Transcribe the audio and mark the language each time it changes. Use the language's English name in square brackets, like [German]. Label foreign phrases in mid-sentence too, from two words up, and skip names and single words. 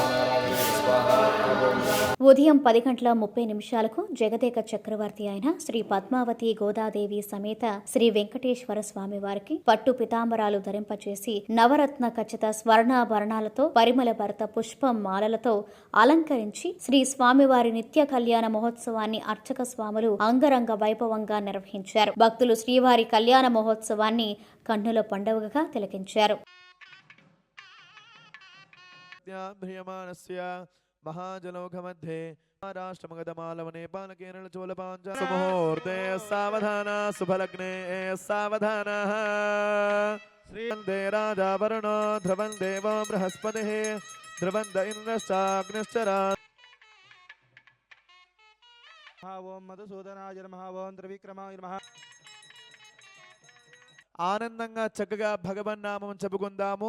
[Telugu] ఉదయం 10:30 జగదేక చక్రవర్తి అయిన శ్రీ పద్మావతి గోదాదేవి సమేత శ్రీ వెంకటేశ్వర స్వామి వారికి పట్టు పితాంబరాలు ధరింపచేసి నవరత్న ఖచ్చిత స్వర్ణాభరణాలతో పరిమళ భరత పుష్ప మాలలతో అలంకరించి శ్రీ స్వామివారి నిత్య కళ్యాణ మహోత్సవాన్ని అర్చక స్వాములు అంగరంగ వైభవంగా నిర్వహించారు. భక్తులు శ్రీవారి కళ్యాణ మహోత్సవాన్ని కన్నుల పండుగగా తిలకించారు. [Sanskrit] महाजनौघमध्ये महाराष्ट्रमगधमालव नेपाल केरल चोलपांचाल सुमुहूर्ते सावधान शुभलग्ने सावधान श्रीवन्दे राजा वरुणो ध्रुवं देवो बृहस्पतिः ध्रुवन्त इन्द्रश्चाग्निश्च ओं मधुसूदनाय नमः ओं त्रिविक्रमाय नमः. [Telugu] ఆనందంగా చక్కగా భగవన్నామం చెప్పుకుందాము.